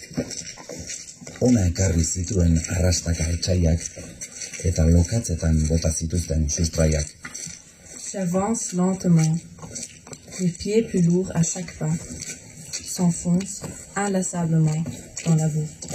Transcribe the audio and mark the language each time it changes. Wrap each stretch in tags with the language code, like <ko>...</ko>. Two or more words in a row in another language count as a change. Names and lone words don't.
<eu>Ona ekarri zituen arrastaka etxaiak eta lokatzetan bota zituzten sustraiak.</eu> <fr>J'avance lentement, les pieds plus lourds à chaque pas, s'enfonce inlassablement dans la boue.</fr>